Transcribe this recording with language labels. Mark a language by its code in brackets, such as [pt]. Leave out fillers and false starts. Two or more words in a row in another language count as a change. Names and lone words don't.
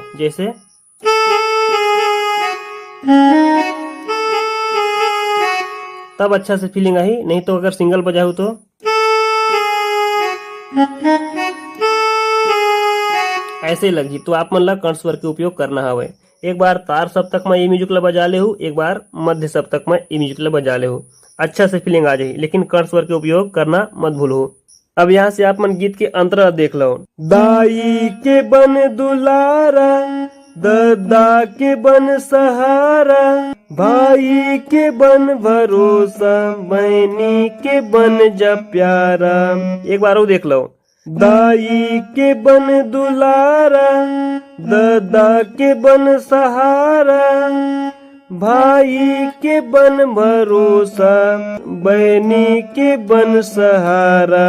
[hne] जैसे तब अच्छा से फीलिंग आई, नहीं तो अगर सिंगल बजाऊ तो ऐसे लगी तो आप मन ला कंठ स्वर के उपयोग करना हवे। एक बार तार सप्तक में ये म्यूजिक ला बजा ले हो, एक बार मध्य सप्तक में ये म्यूजिक ला बजा ले हो, अच्छा से फीलिंग आ जाए, लेकिन कंठ स्वर के उपयोग करना मत भूलो। अब यहाँ से आप मन गीत के अंतरा देख लो। दाई के बन दुलारा, ददा के बन सहारा, भाई के बन भरोसा, बहनी के बन जा प्यारा। एक बार वो देख लो। दाई के बन दुलारा, ददा के बन सहारा, भाई के बन भरोसा, बहनी के बन सहारा।